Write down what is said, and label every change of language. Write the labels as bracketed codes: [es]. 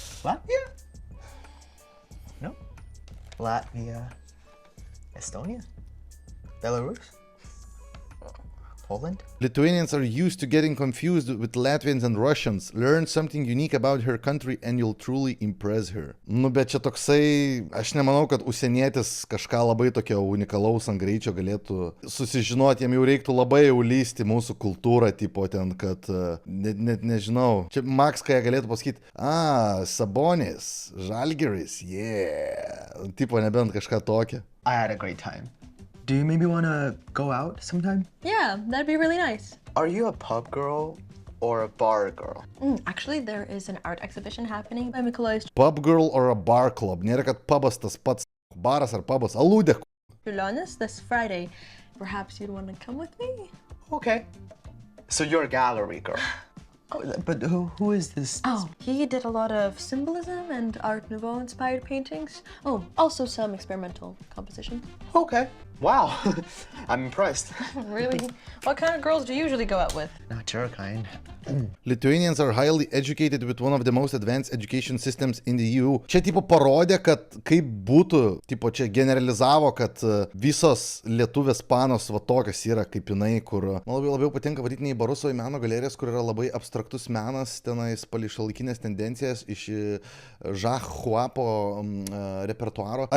[en] Latvia? No. Latvia. Estonia? Belarus? Poland? Lithuanians are used to getting confused with Latvians and Russians. Learn something unique about her country and you'll truly impress her. [lt] Nu, bet čia toksai, aš nemanau, kad užsienietis kažką labai tokio unikalaus ant greičio galėtų susižinoti, jam jau reiktų labai jau lysti mūsų kultūrą, tipo ten, kad net nežinau. Čia Max, ką jie galėtų pasakyti, Sabonis, Žalgiris, yeah. Tipo nebent kažką tokio. [en] I had a great time. Do you maybe want to go out sometime? Yeah, that'd be really nice. Are you a pub girl or a bar girl? Actually, there is an art exhibition happening by Mikolajus Pub girl or a bar club. [lt] Nėra, kad pubas tas pats baras ar pubas. Aludė. [en] Čiurlionis this Friday. Perhaps you'd want to come with me? Okay. So you're a gallery girl. But who is this? Oh, he did a lot of symbolism and Art Nouveau inspired paintings. Oh, also some experimental compositions. Okay. Wow. I'm impressed. Really? What kind of girls do you usually go out with? Not your kind. Lithuanians are highly educated with one of the most advanced education systems in the EU. [lt] Čia tipo parodė, kad kaip būtų, tipo čia generalizavo, kad visos lietuvės panos va tokios yra kaip jinai, kur man labiau patinka varyti ne į barus, o į meno galerijas, kur yra labai abstraktus menas, tenais palei šiuolaikinės tendencijas iš Jacques Huapo repertuaro.